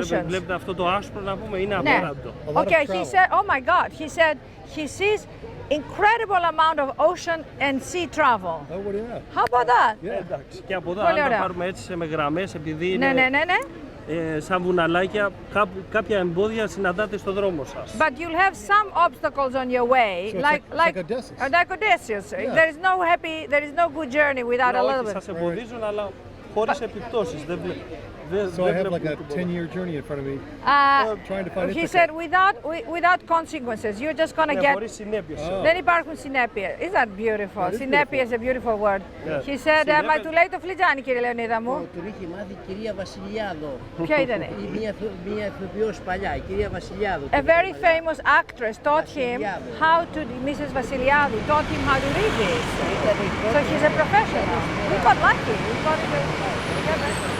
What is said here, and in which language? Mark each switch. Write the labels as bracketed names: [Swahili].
[Greek] Βλέπετε αυτό το άσπρο να πούμε, είναι απέραντο. [English] Okay, he said, oh my God, he said he sees incredible amount of ocean and sea travel. Oh, what do you have? How about that? [Greek] Εντάξει, και από εδώ αν τα πάρουμε έτσι με γραμμές, επειδή είναι σαν βουναλάκια, κάποια εμπόδια συναντάτε στο δρόμο σας. [English] But you'll have some obstacles on your way, So like Odysseus. There is no good journey without a little bit. [Greek] Σας εμποδίζουν, αλλά χωρίς επιπτώσεις. [English] So I have like a 10-year journey in front of me, trying to find He said without consequences, you're just gonna get. [Greek] Χωρίς συνέπειες. Δεν υπάρχουν συνέπειες. [English] Is that beautiful? Συνέπεια is a beautiful word. He said, [Greek] μα του λέει το φλιτζάνι, κύριε Λεωνίδα μου. Τον είχε μάθει η κυρία Βασιλιάδο. Ποια ήτανε? Μια ηθοποιός παλιά, η κυρία Βασιλιάδο. [English] A very famous actress taught him how to. Mrs. Vasiliadou taught him how to read this. So he's a professional. We got lucky. We got together.